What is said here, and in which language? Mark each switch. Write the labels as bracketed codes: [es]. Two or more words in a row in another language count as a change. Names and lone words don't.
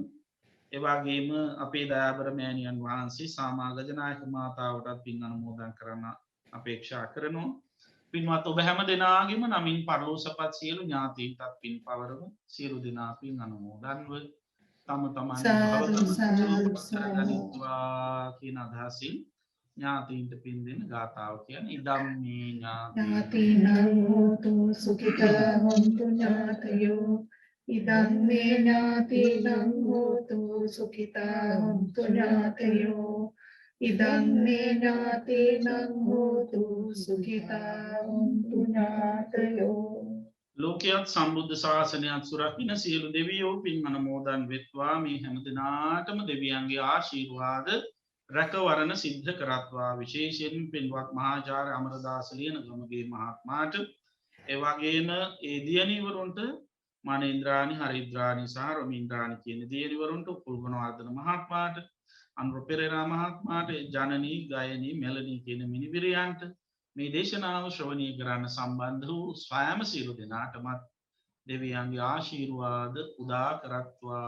[si] ඒ වගේම අපේ දයාබර මෑණියන් වහන්සේ සාමාගජනායක මාතාවටත් පින් අනුමෝදන් කරන්න අපේක්ෂා කරනවා. පින්වත් ඔබ හැම දෙනාගේම නමින් පරලෝසපත් සියලු ඥාතීන්ටත් පින් පවරමු. සියලු දෙනා පින් අනුමෝදන්ව තම තමන් ගනිත්වා කියන අදහසින් ඥාතීන්ට පින් දෙන ගාථාව කියන්නේ ඉදම්මේ [pi] ඥාතීනං හෝතු සුඛිතා හොන්තු ඥාතයෝ ඉදං මේ ඥාතීනං හෝතු සුඛිතා හොන්තු ඥාතයෝ ඉදං මේ ඥාතීනං හෝතු සුඛිතා හොන්තු ඥාතයෝ. [si] ලෝකයක් සම්බුද්ධ ශාසනයක් සුරකින්න සියලු දෙවියෝ පින් අනුමෝදන් වෙත්වා. මේ හැම දිනාටම දෙවියන්ගේ ආශිර්වාද රැකවරණ සිද්ධ කරත්වා. විශේෂයෙන් පින්වත් මහාචාර්ය අමරදාස ලියනගමගේ මහත්මයාට, ඒ වගේම ඒ දියණිවරුන්ට මනේන්ද්‍රානි, හරිද්‍රානි සහ රොමින්ද්‍රානි කියන දියණිවරුන්ට, කුල්ගුණවර්ධන මහත්මයාට, අනුර පෙරේරා මහත්මයාට, ජනනී, ගයනී, මෙලනී කියන මිනිබිරියන්ට, මේ දේශනාව ශ්‍රවණය කරන්න සම්බන්ධ වූ ස්වයං සියලු දෙනාටමත් දෙවියන්ගේ ආශිර්වාද උදා කරත්වා.